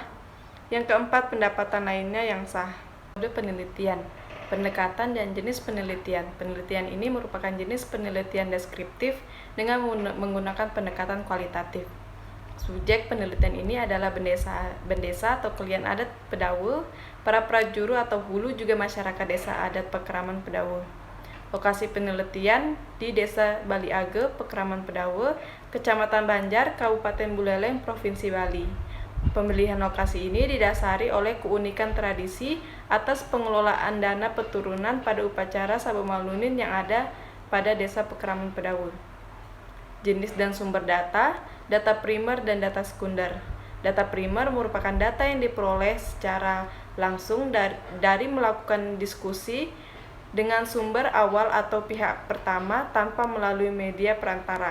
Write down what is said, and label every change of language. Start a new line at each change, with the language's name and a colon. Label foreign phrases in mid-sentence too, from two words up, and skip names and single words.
Indonesian: Yang keempat, pendapatan lainnya yang sah. Metode penelitian, pendekatan dan jenis penelitian. Penelitian ini merupakan jenis penelitian deskriptif dengan menggunakan pendekatan kualitatif. Subjek penelitian ini adalah bendesa atau klien adat Pedawe, para prajuru atau hulu, juga masyarakat desa adat Pekraman Pedawe. Lokasi penelitian di Desa Bali Age, Pekraman Pedawe, Kecamatan Banjar, Kabupaten Buleleng, Provinsi Bali. Pemilihan lokasi ini didasari oleh keunikan tradisi atas pengelolaan dana peturunan pada upacara Sabomalunin yang ada pada Desa Pekraman Pedawe. Jenis dan sumber data, data primer dan data sekunder. Data primer merupakan data yang diperoleh secara langsung dari melakukan diskusi dengan sumber awal atau pihak pertama tanpa melalui media perantara.